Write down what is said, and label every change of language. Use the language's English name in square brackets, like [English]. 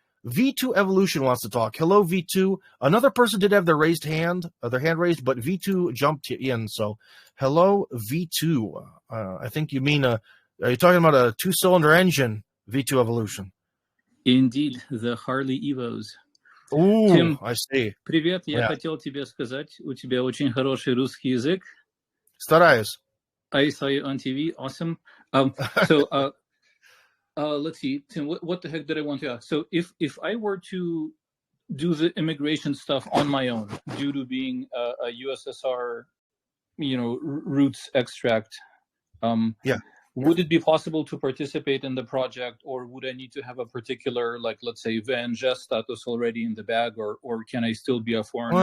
[English] V2 Evolution wants to talk. Hello, V2. Another person did have their hand raised, but V2 jumped in. So hello, V2. I think you mean, are you talking about a 2-cylinder engine, V2 Evolution? Indeed, the Harley Evos. Ooh, Tim, I see. [Russian] Привет, я хотел тебе сказать, у тебя очень хороший русский язык. Стараюсь. [English] I saw you on TV. Awesome. Let's see, Tim, what the heck did I want to ask? So if I were to do the immigration stuff on my own, due to being a USSR, roots extract, would it be possible to participate in the project, or would I need to have a particular, like, let's say, VNG status already in the bag, or can I still be a foreigner?